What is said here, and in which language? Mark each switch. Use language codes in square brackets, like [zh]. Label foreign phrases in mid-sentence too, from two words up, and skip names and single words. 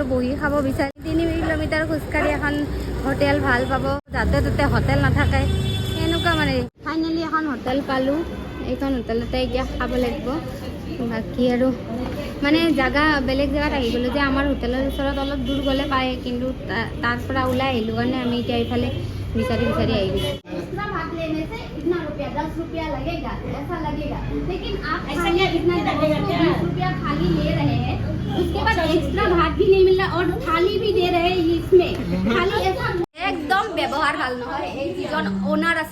[as] বহি খাব বিচাৰি 3 কিলোমিটাৰ খোজকাঢ়ি এখন হোটেল ভাল পাব যাতে তাতে হোটেল নাথাকে এনেকুৱা মানে ফাইনেলি এখন হোটেল পালোঁ এইখন হোটেলতে এতিয়া খাব লাগিব বাকী আৰু মানে জাগা বেলেগ জেগাত আহি গ'লোঁ যে আমাৰ হোটেলৰ ওচৰত অলপ দূৰ গ'লে পায় কিন্তু তাৰ পৰা ওলাই আহিলোঁ কাৰণে আমি এতিয়া এইফালে বিচাৰি আহি গৈছোঁ [hi] भात लेने से इतना रुपया 10 रुपया लगेगा ऐसा लगेगा लेकिन आप खाली इतना 20 रुपया खाली ले रहे हैं उसके बाद एक्स्ट्रा भात भी नहीं मिल रहा और थाली भी दे रहे हैं इसमें खाली ऐसा [as] একদম ব্যৱহাৰ ভাল নহয় এই যিজন ওনাৰ আছে